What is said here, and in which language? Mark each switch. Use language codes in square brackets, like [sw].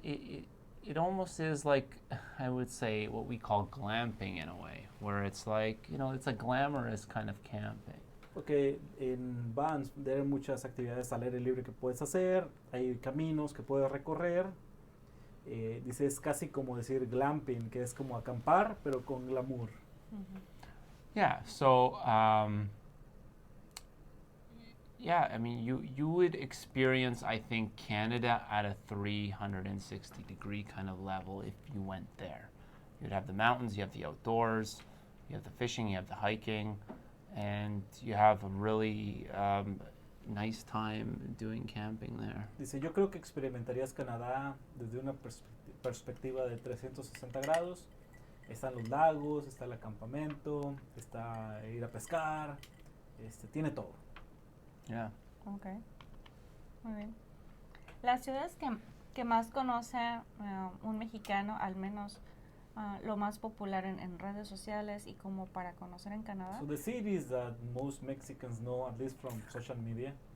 [en] It almost is like, I would say, what we call glamping in a way, where it's like, it's a glamorous kind of camping. [es] Porque en Banff hay muchas actividades al aire libre que puedes hacer, hay caminos que puedes recorrer. Dice, es casi como decir glamping, que es como acampar, pero con glamour. [en] Yeah, so, yeah, I mean, you would experience, I think, Canada at a 360-degree kind of level if you went there. You'd have the mountains, you have the outdoors, you have the fishing, you have the hiking, and you have a really nice time doing camping there. [es] Dice, yo creo que experimentarías Canadá desde una perspectiva de 360 grados. Están los lagos, está el acampamento, está ir a pescar, tiene todo. [en] Yeah. [es] Okay. Muy bien. Las ciudades que más conoce un mexicano, al menos lo más popular en redes sociales y como para conocer en Canadá. [en] So the cities that most Mexicans know, at least from social media,